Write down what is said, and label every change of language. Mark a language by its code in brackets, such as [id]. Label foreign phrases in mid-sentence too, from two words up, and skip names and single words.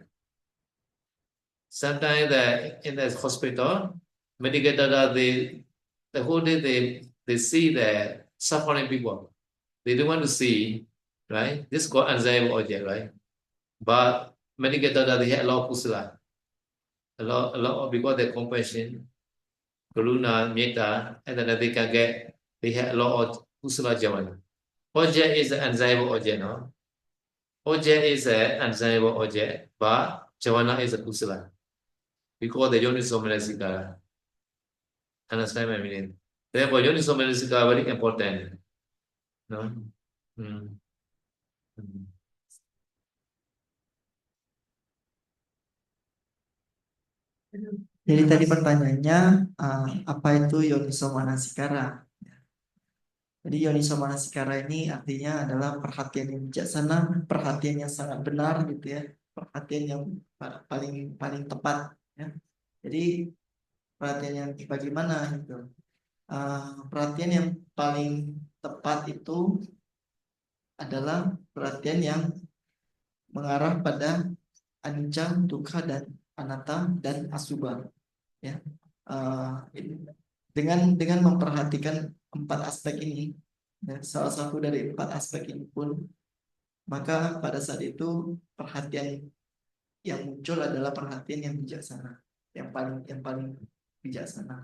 [en] Sometimes in the hospital, medical doctor, the whole day they see the suffering people. They don't want to see, right? This is called undesirable object, right? But medical doctor, they have a lot of kusala. A lot of because they compassion, [pi] karuna, metta, [en] and then they have a lot of [pi] kusala javana. [en] Object is an undesirable object, no? Object is an undesirable object, but javana is a kusala. Because the [pi] Yoniso Manasikara. [en] Understand my meaning? Therefore, [pi] Yoniso Manasikara [en] very important. No? Hmm. [id] Jadi tadi pertanyaannya apa itu [pi] Yoniso Manasikara? [id] Jadi [pi] Yoniso Manasikara [id] ini artinya adalah perhatian yang bijaksana, perhatian yang sangat benar gitu ya, perhatian yang paling paling tepat ya. Jadi perhatian yang bagaimana gitu? Perhatian yang paling tepat itu adalah perhatian yang mengarah pada [pi] anicca, dukkha [id] dan anatta dan asubha ya. Dengan memperhatikan 4 aspek ini ya, salah satu dari 4 aspek ini pun, maka pada saat itu perhatian yang muncul adalah perhatian yang bijaksana, yang paling bijaksana.